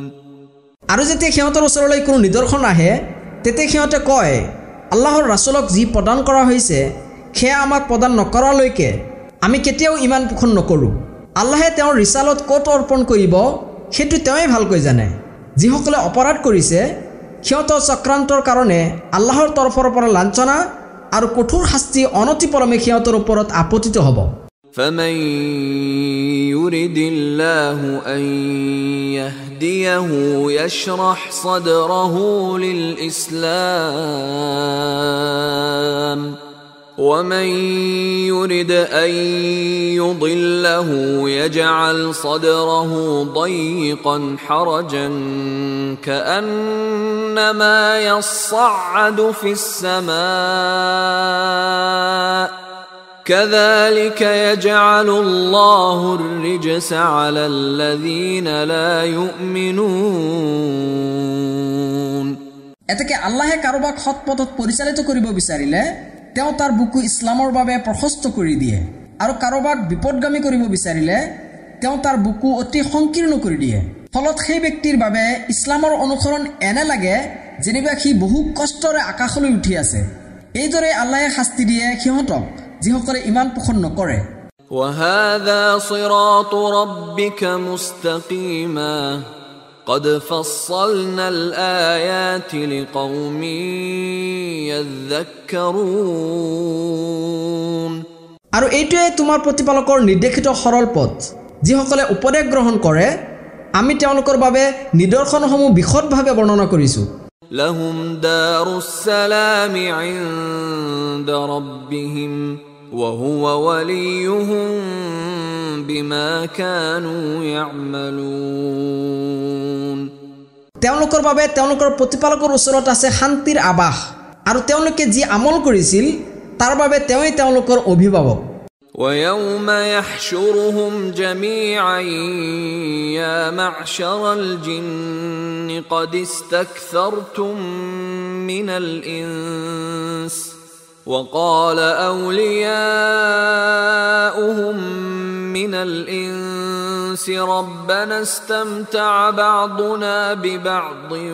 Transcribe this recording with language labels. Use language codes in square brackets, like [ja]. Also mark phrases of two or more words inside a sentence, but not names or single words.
[as] আৰু যেতিয়া সিহঁতৰ ওচৰলৈ কোনো নিদৰ্শন আহে তেতিয়া সিহঁতে কয় আল্লাহৰ ৰাসূলক যি প্ৰদান কৰা হৈছে সেয়া আমাক প্ৰদান নকৰালৈকে আমি কেতিয়াও ইমান পোষণ নকৰোঁ আল্লাহে তেওঁৰ ৰিসালত ক'ত অৰ্পণ কৰিব সেইটো তেওঁই ভালকৈ জানে যিসকলে অপৰাধ কৰিছে সিহঁতৰ চক্ৰান্তৰ কাৰণে আল্লাহৰ তৰফৰ পৰা লাঞ্ছনা আৰু কঠোৰ শাস্তি অনতিপলমে সিহঁতৰ ওপৰত আপতিত হ'ব [ar] فمن يرد الله أن يهديه يشرح صدره للإسلام ومن يرد أن يضله يجعل صدره ضيقا حرجا كأنما يصعد في السماء كذلك يجعل الله الرجس على الذين لا يؤمنون [as] এতেকে আল্লাহে কাৰোবাক সৎপথত পৰিচালিত কৰিব বিচাৰিলে তেওঁ তাৰ বুকু ইছলামৰ বাবে প্ৰশস্ত কৰি দিয়ে আৰু কাৰোবাক বিপদগামী কৰিব বিচাৰিলে তেওঁ তাৰ বুকু অতি সংকীৰ্ণ কৰি দিয়ে ফলত সেই ব্যক্তিৰ বাবে ইছলামৰ অনুসৰণ এনে লাগে যেনিবা সি বহু কষ্টৰে আকাশলৈ উঠি আছে এইদৰে আল্লাহে শাস্তি দিয়ে সিহঁতক যিসকলে ইমান পোষণ নকৰে [ar] وهذا صراط ربك مستقيما قد فصلنا الآيات لقوم يذكرون [as] আৰু এইটোৱে তোমাৰ প্ৰতিপালকৰ নিৰ্দেশিত সৰল পথ যিসকলে উপদেশ গ্ৰহণ কৰে আমি তেওঁলোকৰ বাবে নিদৰ্শনসমূহ বিশদভাৱে বৰ্ণনা কৰিছোঁ [ar] لهم دار السلام عند ربهم وهو وليهم بما كانوا يعملون [as] তেওঁলোকৰ বাবে তেওঁলোকৰ প্ৰতিপালকৰ ওচৰত আছে শান্তিৰ আবাস আৰু তেওঁলোকে যি আমল কৰিছিল তাৰ বাবে তেওঁই তেওঁলোকৰ অভিভাৱক [ar] ويوم يحشرهم جميعا يا معشر الجن قد استكثرتم من الإنس وقال أولياؤهم من الإنس ربنا استمتع بعضنا ببعض